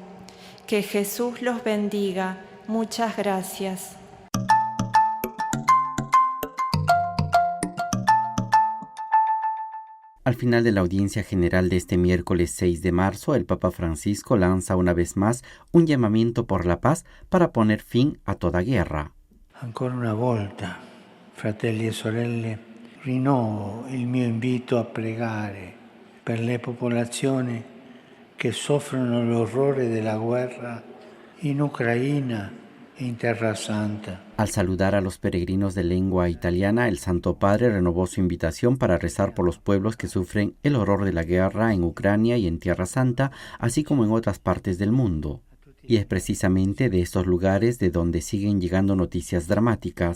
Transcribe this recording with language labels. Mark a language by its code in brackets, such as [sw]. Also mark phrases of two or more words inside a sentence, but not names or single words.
[es] Que Jesús los bendiga. Muchas gracias. Al final de la audiencia general de este miércoles 6 de marzo, el Papa Francisco lanza una vez más un llamamiento por la paz para poner fin a toda guerra. [it] Ancora una volta, fratelli e sorelle, rinnovo il mio invito a pregare per le popolazioni che soffrono l'orrore della guerra in Ucraina e in Terra Santa. [es] Al saludar a los peregrinos de lengua italiana, el Santo Padre renovó su invitación para rezar por los pueblos que sufren el horror de la guerra en Ucrania y en Tierra Santa, así como en otras partes del mundo. Y es precisamente de estos lugares de donde siguen llegando noticias dramáticas.